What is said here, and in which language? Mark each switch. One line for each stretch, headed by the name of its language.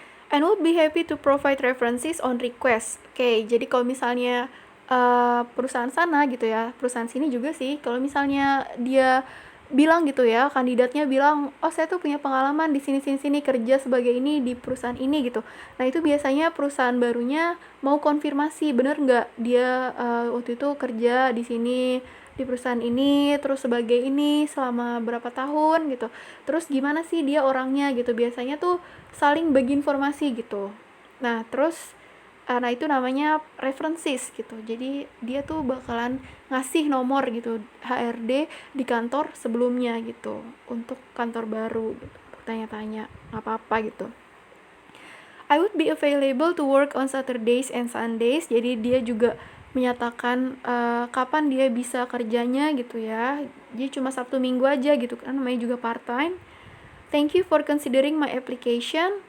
English: And would be happy to provide references on request.
Indonesian: Oke, jadi kalau misalnya perusahaan sana gitu ya, perusahaan sini juga sih, kalau misalnya dia bilang gitu ya, kandidatnya bilang, oh saya tuh punya pengalaman di sini kerja sebagai ini di perusahaan ini gitu. Nah itu biasanya perusahaan barunya mau konfirmasi bener nggak dia waktu itu kerja di sini di perusahaan ini, terus sebagai ini selama berapa tahun gitu. Terus gimana sih dia orangnya gitu. Biasanya tuh saling bagi informasi gitu. Nah terus nah itu namanya references gitu. Jadi dia tuh bakalan ngasih nomor gitu HRD di kantor sebelumnya gitu untuk kantor baru gitu, tanya-tanya apa-apa gitu.
English: I would be available to work on Saturdays and Sundays.
Indonesian: Jadi dia juga menyatakan kapan dia bisa kerjanya gitu ya. Jadi cuma Sabtu Minggu aja gitu kan, namanya juga part time.
English: Thank you for considering my application.